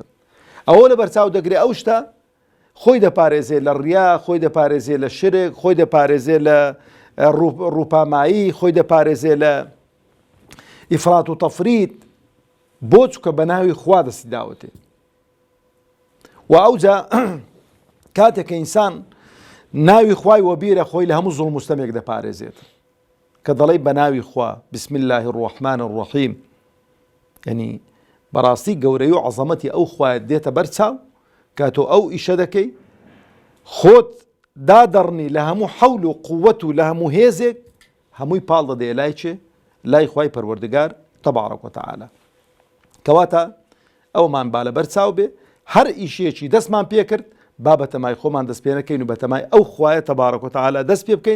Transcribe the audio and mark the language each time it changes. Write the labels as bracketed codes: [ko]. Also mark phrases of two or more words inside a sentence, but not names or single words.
[ckb] ئەوە لە بەرچاو دەگرێ ئەو شتە خۆی دەپارێزێ لە ڕیا، خۆی دەپارێزێ لە شرک، خۆی دەپارێزێ لە ڕووپامایی، خۆی دەپارێزێ لە ئیفرات و تەفریت، بۆ چووکە بە ناوی خوا دەستی داوەتێ. و ئەوجا کاتێک ئینسان ناوی خوای وەبیرە خۆی لە هەموو زوڵم و ستەمێک دەپارێزێت کە دەڵێ بە ناوی خوا [ar] بسم الله الرحمن الرحیم. [ckb] یعنی بەڕاستی گەورەی و عەزەمەتی ئەو خوایە دێتە بەرچاو کە تۆ ئەو ئیشە دەکەی، خۆت دادەڕنی لە هەموو حەول و قووەت و لە هەموو هێزێک، هەمووی پاڵ دەدەیە لای چێ؟ لای خوای پەروەردگار [ar] تەبارەک و تەعالە. [ckb] کەواتە ئەومان با لە بەرچاو بێ، هەر ئیشێکی دەستمان پێ کرد با بەتەمای خۆمان دەست پێ نەکەین و بەتەمای ئەو خوایە [ar] تەبارەک و تەعالە [ckb] دەست پێ بکەین.